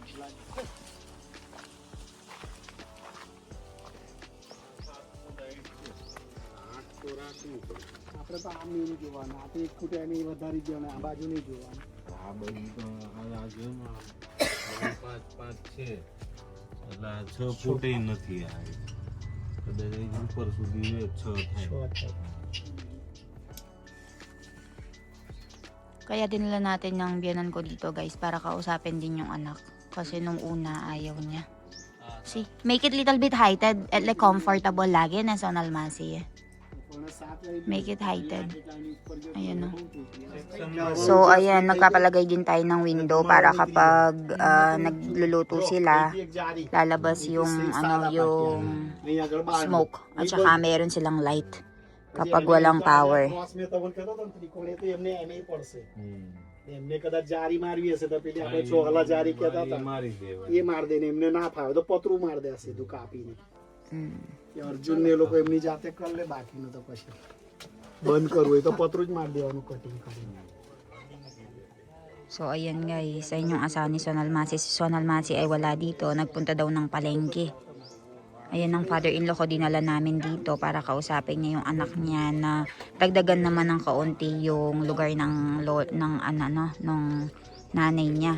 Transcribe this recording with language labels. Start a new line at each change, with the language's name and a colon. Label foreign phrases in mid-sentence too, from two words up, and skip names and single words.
Gujarati: આપણે તો આમ નહીં જોવાનું, આ તો એક ફૂટ એની વધારી દેવાનું, આ બાજુ નહીં જોવાનું. આ બધું તો આ જેમાં 5 છે એટલે 6 ફૂટ નથી આ કદાચ ઉપર સુધી 6 થાય.
Filipino: Kaya dinala natin ng biyanan ko dito guys para kausapin din yung anak. Kasi nung una ayaw niya.
English: See, make it little bit heighted at like comfortable lagi na Sonal Masi. Make it heighted.
Filipino: Ayan o. So ayan, nagpapalagay din tayo ng window para kapag nagluluto sila, lalabas yung yung smoke at saka meron silang light. Kapag walang power.
Gujarati: એમને કદાચ જારી મારવી હશે તો પેલી આપણે ચોગલા જારી કહેતા હતા એ માર દે ને એમને ના ફાવે તો પતરું માર દે સીધું કાપીને. અર્જુન ને લોકો એમની જાતે કરી લે, બાકીનું તો પછી બંધ કરવું હોય તો પતરું જ માર દેવાનું કટિંગ કરીને.
Filipino: So ayan guys, sa inyong asawa ni Sonal Masi. Si Sonal Masi ay wala dito, nagpunta daw ng palengke. Ayan ang father-in-law ko, dinala namin dito para kausapin niya yung anak niya na dagdagan naman ng kaunti yung lugar ng nanay niya.